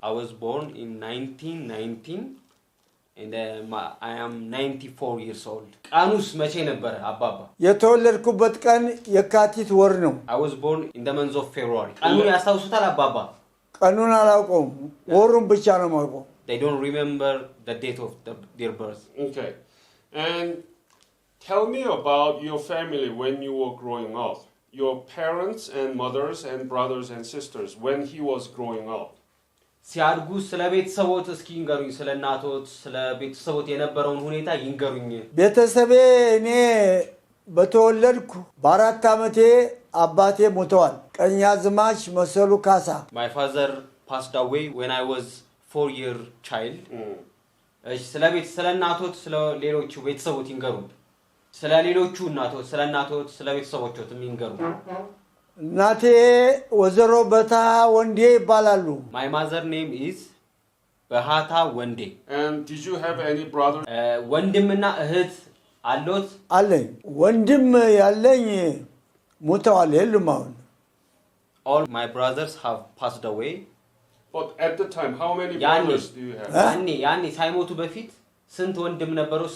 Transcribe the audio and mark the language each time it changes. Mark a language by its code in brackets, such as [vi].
[en] I was born in 1919 and I am 94 years old. [am] ቃኑስ መቼ ነበር አባባ? የተወለድኩበት ቀን የካቲት ወር ነው። [en] I was born in the month of February. [am] ቃኑን ያስታውሱታል አባባ? ቀኑን አላውቀውም፣ ወሩን ብቻ ነው የማውቀው። [en] They don't remember the date of their birth. Okay. And tell me about your family when you were growing up. Your parents and mothers and brothers and sisters when he was growing up. [am] ሲያድጉ ስለ ቤተሰቦት እስኪ ይንገሩኝ። ስለ እናቶት ስለ ቤተሰቦት የነበረውን ሁኔታ ይንገሩኝ። ቤተሰቤ እኔ በተወለድኩ በ4 ዓመቴ አባቴ ሞተዋል። ቀኛዝማች መሰሉ ካሳ። [en] My father passed away when I was 4-year child. [am] እሺ ስለ እናቶት ስለ ሌሎቹ ቤተሰቦት ይንገሩኝ። ስለ ሌሎቹ እናቶት ስለ እናቶት ስለ ቤተሰቦችዎትም ይንገሩ። እናቴ ወዘሮ በታ ወንዴ ይባላሉ። [en] My mother name is በሃታ ወንዴ. And did you have any brothers? [am] ወንድምና እህት አሎት? አለኝ። ወንድም ያለኝ ሞተዋል የሉም አሁን። [en] All my brothers have passed away. But at the time, how many brothers do you have? [am] ያኔ ሳይሞቱ በፊት ስንት ወንድም ነበሩት?